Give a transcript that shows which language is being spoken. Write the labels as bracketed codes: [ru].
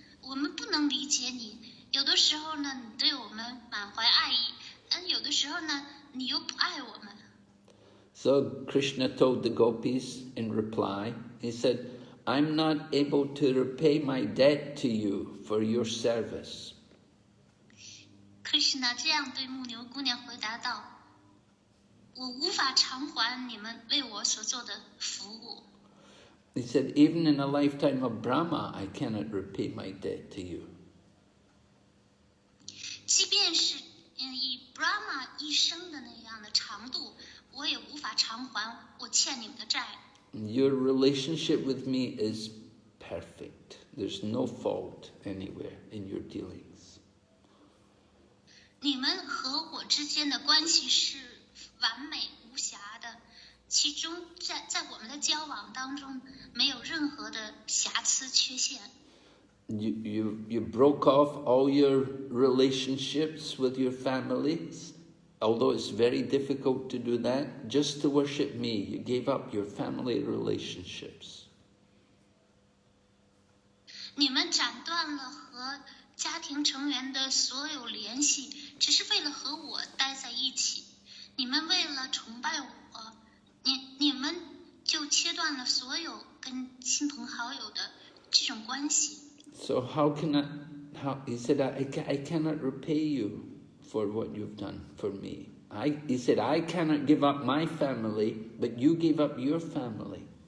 [zh] 我们不能理解你，有的时候呢，你对我们满怀爱意，有的时候呢，你又不爱我们。 [en] So Krishna told the gopis in reply, he said, I'm not able to repay my debt to you for your service. [zh] Krishna 这样对牧牛姑娘回答道，我无法偿还你们为我所做的服务。 [en] He said, even in a lifetime of Brahma, I cannot repay my debt to you. [zh] 即便是以 Brahma 一生的那样的长度，我也无法偿还我欠你们的债。 [en] Your relationship with me is perfect. There's no fault anywhere in your dealings. [zh] 你们和我之间的关系是完美无瑕的，其中在我们的交往当中没有任何的瑕疵缺陷。 [en] You broke off all your relationships with your families, although it's very difficult to do that, just to worship me. You gave up your family relationships. [zh] 你们斩断了和家庭成员的所有联系，只是为了和我待在一起。你们为了崇拜我，你们就切断了所有跟亲朋好友的这种关系。 [en] So he said, I cannot repay you for what you've done for me. He said, I cannot give up my family, but you gave up your family.